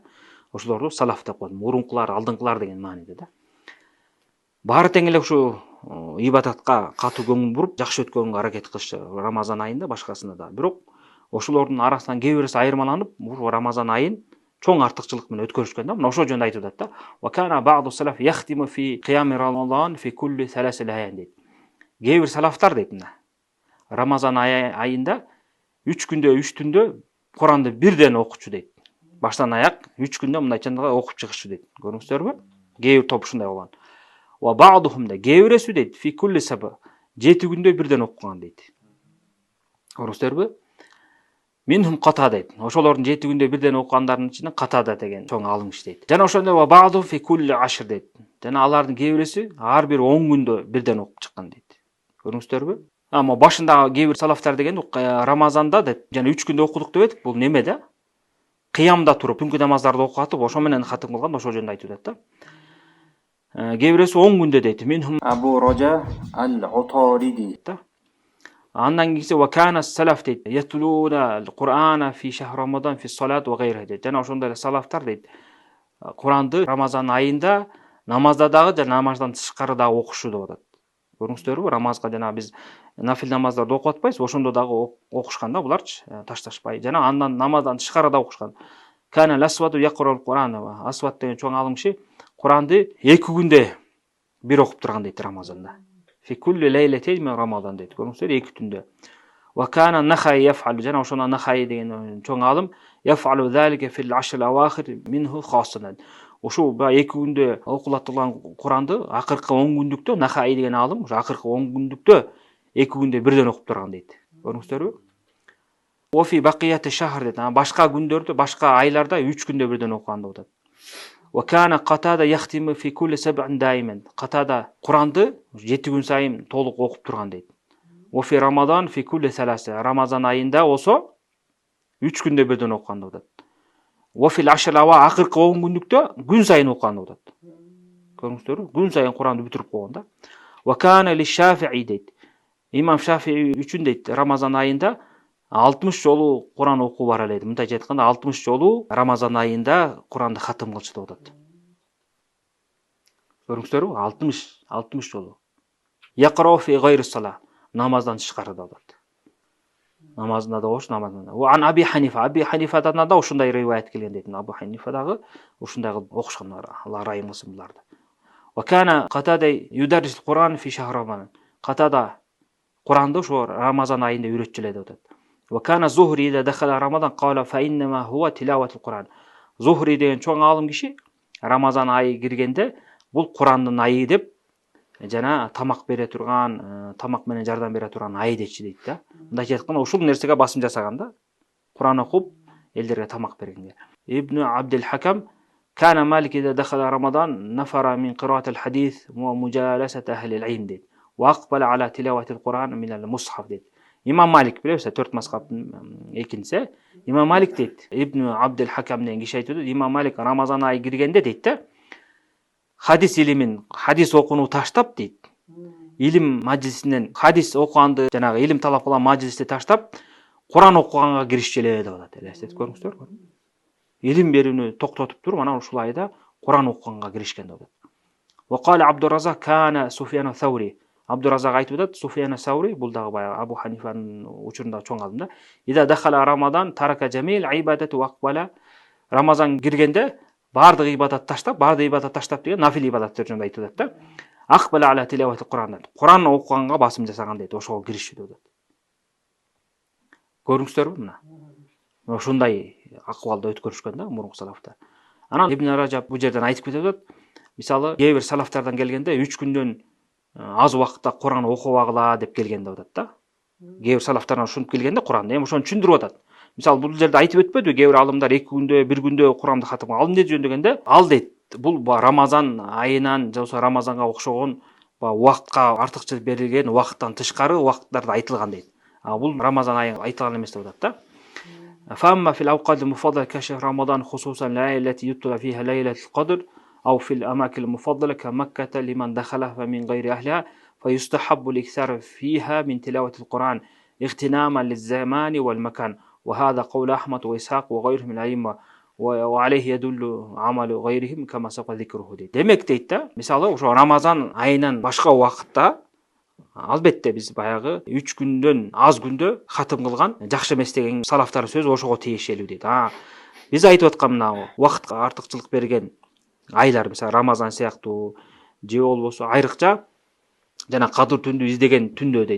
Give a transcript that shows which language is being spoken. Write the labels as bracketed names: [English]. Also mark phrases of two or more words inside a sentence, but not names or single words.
[Kyrgyz] Ошолорду салаф деп коет. Мурункулар, алдыңкылар деген мааниде да. Баары тең эле ушу ибадатка катуу көңүл буруп, жакшы өткөнгө аракет кылышты Рамазан айында, башкасында да. Бирок ошолордун арасынан кээ бирөөсү айырмаланып, ушу Рамазан айын чоң артыкчылык менен өткөрүшкөн да. Мына ошол жөнүндө айтып атат да. [Arabic] وكان بعض السلف يختم في قيام رمضان في كل ثلاث ليال дейт. [Kyrgyz] Кээ бир салафтар дейт мына. Рамазан айында 3 күндө 3 түндө Куранды бирден окучу дейт. Баштан аяк 3 күндө мындай чындыгы окуп чыгышы дейт. Көрүңүздөрбү? Кээ бир топ ушундай болгон. [Arabic] وبعضهم [Kyrgyz] да кээ бирөөсү дейт [Arabic] في كل سبع [Kyrgyz] 7 күндө бирден окуган дейт. Көрүңүздөрбү? [Arabic] منهم قتادة дейт. [Kyrgyz] Ошолордун 7 күндө бирден окугандарынын ичинен Катада деген чоң алым киши дейт. Жана ошондой [Arabic] وبعض في كل عشر [Kyrgyz] дейт. Жана алардын кээ бирөөсү ар бир 10 күндө бирден окуп чыккан дейт. Көрүңүздөрбү? Ама башындагы кээ бир салафтар деген Рамазанда деп, жана 3 күндө окудук деп этип, бул неме да? Кыямда туруп, түнкү намаздарды окутуп, ошо менен хатым кылган, ошол жөнүндө айтып атат да. Кээ бирөөсү 10 күндө дейт. [Arabic] منهم أبو رجاء العطاردي да. [Kyrgyz] Андан кийинси [Arabic] وكان السلف [Kyrgyz] дейт. [Arabic] يتلون القرآن في شهر رمضان في صلاة وغير дейт. [Kyrgyz] Жана ошондой салафтар дейт. Куранды Рамазан айында намазда дагы жана намаздан тышкары дагы окушу деп атат. Көрүңүздөрбү? Намазга жана биз нафил намаздарды окуп атпайбыз, ошондо дагы окушкан да буларчы, ташташпай. Жана андан намаздан тышкары да окушкан. [Arabic] كان الأسود يقرأ القرآن. [Kyrgyz] Асват деген чоң алым киши Куранды 2 күндө бир окуп турган дейт Рамазанда. [Arabic] في كل ليلتين من رمضان дейт. [Kyrgyz] Көрүңүздөр 2 түндө. [Arabic] وكان النخعي يفعل. [Kyrgyz] Жана ошондо Нахай деген чоң алым [Arabic] يفعل ذلك في العشر الأواخر منه خاصة. [Kyrgyz] Ошо 2 күндө окулат турган Куранды акыркы 10 күндүктө Нахай деген алым, ошо акыркы 10 күндүктө 2 күндө бирден окуп турган дейт. Көрүңүздөрбү? [Arabic] وفي بقية الشهر дейт. [Kyrgyz] Башка күндөрдө, башка айларда 3 күндө бирден окуган деп атат. [Arabic] وكان قتادة يختم في كل سبع دائما. [Kyrgyz] Катада Куранды 7 күн сайын толук окуп турган дейт. [Arabic] وفي رمضان في كل ثلاث. [Kyrgyz] Рамазан айында болсо 3 күндө бирден окуган деп атат. [Arabic] وفي العشر [Kyrgyz] ава акыркы 10 күндүктө күн сайын окуган деп атат. Көрүңүздөрбү? Күн сайын Куранды бүтүрүп койгон да. [Arabic] وكان للشافعي дейт. [Kyrgyz] Имам Шафии үчүн дейт Рамазан айында 60 жолу Куран окуу бар эле. Мынтайча айтканда 60 жолу Рамазан айында Куранды хатым кылчу деп атат. Көрүңүздөрбү? 60 жолу. [Arabic] يقرأ في غير صلاة. [Kyrgyz] Намаздан тышкары деп атат. Намазында да окуш, намазында. [Arabic] وعن أبي حنيفة. [Kyrgyz] Аби Ханифадан да ушундай риваят келген дейт. Абу Ханифа дагы ушундай кылып окушкан, Алла райым кылсын буларды. [Arabic] وكان قتادة يدرس القرآن في شهر رمضان. [Kyrgyz] Катада Куранды ошо Рамазан айында үйрөтчү эле деп атат. [Arabic] وكان الزهري إذا دخل رمضان قال فإنما هو تلاوة القرآن. [Kyrgyz] Зухри деген чоң алым киши Рамазан айы киргенде бул Курандын айы деп жана тамак бере турган, тамак менен жардам бере турган ай дечи дейт да. Мындайча айтканда ушул нерсеге басым жасаган да. Куран окуп элдерге тамак бергенге. [Arabic] ابن عبد الحكم كان مالك إذا دخل رمضان نفر من قراءة الحديث ومجالسة أهل العلم дейт. وأقبل على تلاوة القرآن من المصحف дейт. [Kyrgyz] Имам Малик билесиз, 4 мазхабтын экинчиси. Имам Малик дейт. Ибн Абдул Хакам деген киши айтып, Имам Малик Рамазан айы киргенде дейт да. Хадис илимин, хадис окууну таштап дейт. Илим мажилисинен хадис окуганды, жанагы илим талап кылган мажилисти таштап, Куран окуганга киришчү эле деп атат. Элестетип көрүңүздөр. Илим берүүнү токтотуп туруп, анан ушул айда Куран окуганга киришкен деп атат. [Arabic] وقال عبد الرزاق كان سفيان الثوري. [Kyrgyz] Абдуразак айтып атат, Суфиян ас-Саури, бул дагы баягы Абу Ханифанын учурунда чоң алым да. [Arabic] إذا دخل رمضان ترك جميع العبادة وأقبل. [Kyrgyz] Рамазан киргенде бардык ибадат таштап деген нафил ибадаттар жөнүндө айтып атат да. [Arabic] أقبل على تلاوة القرآن. [Kyrgyz] Кур'ан окуганга басым жасаган дейт, ошого киришти деп атат. Көрүңүздөрбү мына? Ушундай акыбалда өткөрүшкөн да мурунку салафтар. Анан Ибн Ражаб бул жерден айтып кетип атат. Мисалы, кээ бир салафтардан келгенде 3 күндөн аз убакытта Кур'ан окубагыла деп келген деп атат да. Кээ бир салафтардан ушинтип келгенде Кур'анды эми ошону түшүндүрүп атат. Мисалы, бул жерде айтып өтпөдүбү, кээ бир алымдар 2 күндө, 1 күндө Кур'анды хатым ал эмне жөндөгөндө? Ал дейт, бул Рамазан айынан же болбосо Рамазанга окшогон убакытка артыкчылык берилген убакыттан тышкары убакыттарда айтылган дейт. Бул Рамазан айы айтылган эмес деп атат да. [Arabic] فأما في الأوقات المفضلة كشهر رمضان خصوصا الليلة التي يطلع فيها ليلة القدر أو في الأماكن المفضلة كمكة لمن دخلها فمن غير أهلها فيستحب الإكثار فيها من تلاوة القرآن اغتناما للزمان والمكان وهذا قول أحمد وإسحاق وغيرهم من الأئمة وعليه يدل عمل غيرهم كما سبق ذكره дейт. [Kyrgyz] Демек дейт да, мисалы ошо Рамазан айынан башка убакытта албетте биз баягы 3 күндөн аз күндө хатым кылган жакшы эмес деген салафтар сөзү ошого тиешелүү дейт. Биз айтып аткан мына убакытка артыкчылык берген айлар, мисалы Рамазан сыяктуу же болбосо айрыкча жана кадыр түндү издеген түндө дейт.